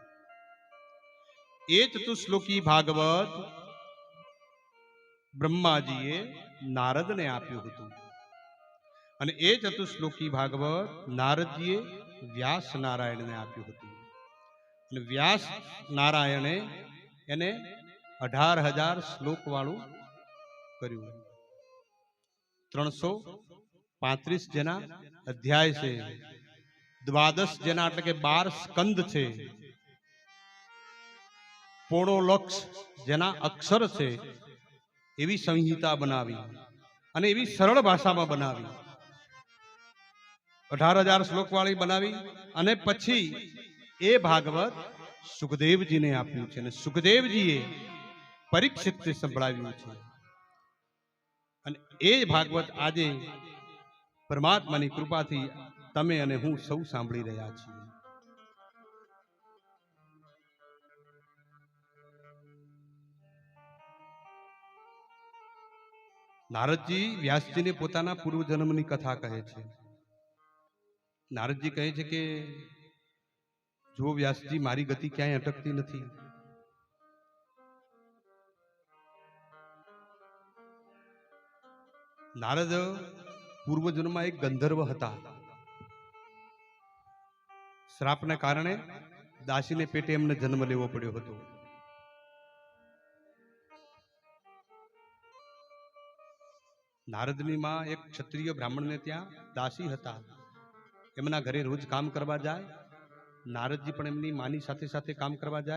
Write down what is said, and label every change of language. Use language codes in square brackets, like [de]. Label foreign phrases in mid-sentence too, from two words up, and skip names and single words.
[gu] એ ચતુશ્લોકી ભાગવત બ્રહ્માજીએ નારદને આપ્યું હતું અને એ ચતુશ્લોકી ભાગવત નારદજીએ વ્યાસ નારાયણને આપ્યું હતું। અને વ્યાસ નારાયણે એને 18,000 શ્લોક વાળું કર્યું। 335 જેના અધ્યાય છે, 12 જેના એટલે કે 12 સ્કંદ છે, 1.5 લાખ જેના અક્ષર છે એવી સંહિતા બનાવી અને એવી સરલ ભાષા મેં બનાવી। 18,000 શ્લોક વાલી બનાવી અને પછી એ ભાગવત સુખદેવ જી ને આપ્યું છે ને સુખદેવ જીએ પરીક્ષિત ને સંભળાવ્યું છે। અને એ ભાગવત આજે પરમાત્માની કૃપાથી તમે અને હું સૌ સાંભળી રહ્યા છીએ। નારદજી વ્યાસજી ને પોતાના પૂર્વ જન્મની કથા કહે છે। નારદજી કહે છે કે જો વ્યાસજી મારી ગતિ ક્યાંય અટકતી નથી। નારદ પૂર્વ જન્મ મેં એક ગંધર્વ હતા। શ્રાપને કારણે દાસીને પેટે એમને જન્મ લેવો પડ્યો હતો. નારદની માં એક ક્ષત્રિય બ્રાહ્મણને ત્યાં દાસી હતા. એમના ઘરે રોજ કામ કરવા જાય. નારદજી પણ એમની માની સાથે સાથે કામ કરવા જાય.